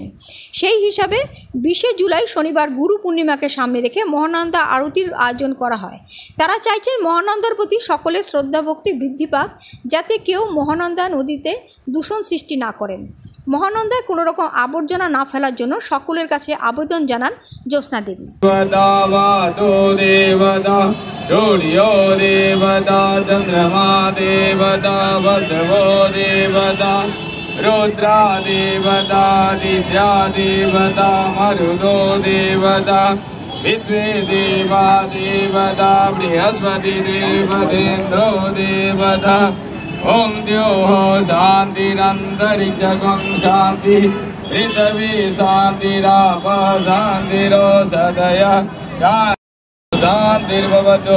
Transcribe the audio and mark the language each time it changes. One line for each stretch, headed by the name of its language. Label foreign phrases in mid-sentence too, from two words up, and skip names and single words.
Bangla: সেই হিসাবে 20 জুলাই শনিবার গুরু পূর্ণিমাকে সামনে রেখে মহানন্দা আরতির আয়োজন করা হয়। তারা চাইছেন মহানন্দার প্রতি সকলের শ্রদ্ধা ভক্তি বৃদ্ধি পাক, যাতে কেউ মহানন্দা নদীতে দূষণ সৃষ্টি না করেন। মহানন্দায় কোনো রকম আবর্জনা না ফেলার জন্য সকলের কাছে আবেদন জানান জ্যোৎস্না দেবী।
Sanskrit: रुद्रा देवता दिव्या देवता मरुदो देवता विश्वे देवा देवता बृहस्पति देवतेन्द्रो देवता ओम द्योः शान्तिरन्तरिक्षं शान्ति पृथिवी शान्तिराप शान्तिरोषधयः शान्तिर्भवतु।